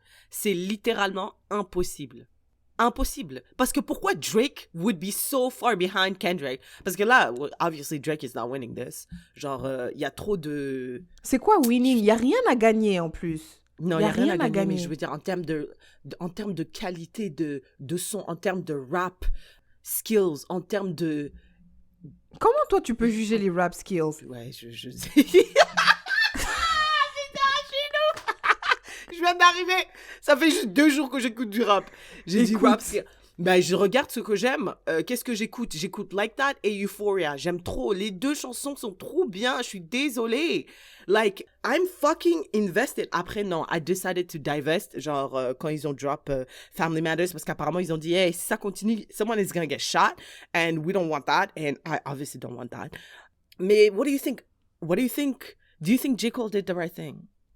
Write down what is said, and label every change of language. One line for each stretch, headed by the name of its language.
French: C'est littéralement impossible. Impossible. Parce que pourquoi
English: Drake would be so far behind Kendrick?
French: Parce que là,
English: obviously, Drake is not winning this.
French: Genre, il y a trop de... C'est quoi winning? Il y a rien à gagner en plus. Non, il n'y a rien à gagner, mais je veux dire, en termes de qualité de son, en termes de rap skills, en termes de... Comment toi, tu peux juger les rap skills? Ouais, je sais. Je viens d'arriver. Ça fait juste 2 jours que j'écoute du rap. J'ai dit rap. Ben, je regarde ce que j'aime. Qu'est-ce que j'écoute? J'écoute Like That et Euphoria. J'aime trop. Les 2 chansons sont trop bien. Je suis désolée.
English: Like, I'm fucking invested.
French: Après, non,
English: I decided to divest.
French: Genre, quand ils ont drop Family Matters, parce qu'apparemment, ils ont dit, hey, si ça continue,
English: someone is gonna get shot. And we don't want that. And I obviously don't want that. Mais what do you think? Do you think J. Cole did the right thing?